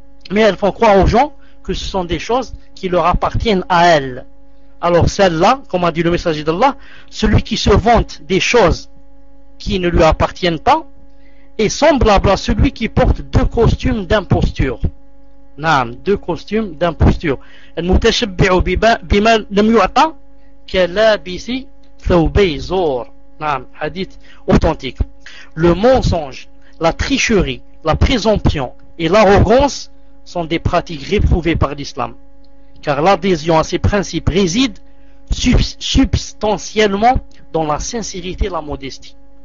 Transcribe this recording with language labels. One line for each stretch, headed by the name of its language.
French: Mais elles font croire aux gens que ce sont des choses qui leur appartiennent à elles. Alors celle-là, comme a dit le messager d'Allah, celui qui se vante des choses qui ne lui appartiennent pas est semblable à celui qui porte deux costumes d'imposture. Deux costumes d'imposture.
Arabic: المتشبع بما لم يعطى كلابس ثوبي زور.
French: Hadith authentique. Le mensonge, la tricherie, la présomption et l'arrogance sont des pratiques réprouvées par l'islam, car l'adhésion à ces principes réside substantiellement dans la sincérité et la modestie.